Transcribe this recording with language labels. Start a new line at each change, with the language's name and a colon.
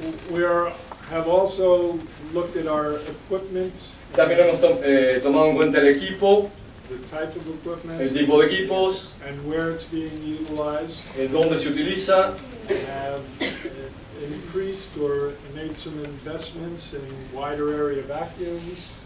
English: We have also looked at our equipment,
Spanish: También hemos tomado en cuenta el equipo,
English: the type of equipment,
Spanish: el tipo de equipos,
English: and where it's being utilized.
Spanish: dónde se utiliza.
English: Have increased or made some investments in wider area vacuums?